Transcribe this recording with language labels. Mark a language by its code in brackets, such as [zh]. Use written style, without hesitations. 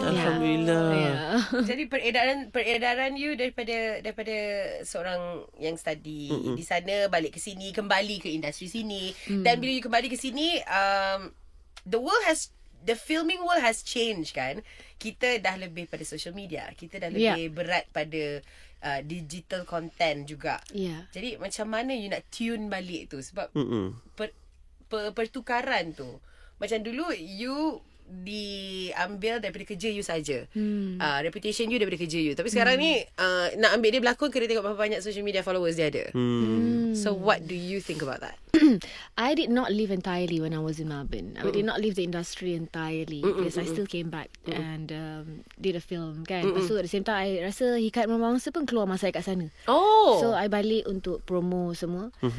[ms] Alhamdulillah. Jadi peredaran you daripada seorang yang study di sana balik ke sini, kembali ke industri sini. Dan bila you kembali ke sini, [en] the world has the filming world has changed [ms] kan. Kita dah lebih pada social media. Kita dah lebih berat pada digital content juga. Jadi macam mana you nak tune balik tu? Sebab pertukaran tu. Macam dulu you diambil daripada kerja you saja. Reputation you daripada kerja you. Tapi sekarang ni nak ambil dia berlakon, kena tengok berapa banyak [en] social media followers [ms] dia ada. [en] So what do you think about that? I did not leave entirely when I was in Melbourne. I did not leave the industry entirely because I still came back and did a film [ms] kan. Lepas tu [en] at the same time I [ms] rasa Hikayat Merah Mawangsa pun keluar masa I kat sana. [en] So I [ms] balik untuk promo semua.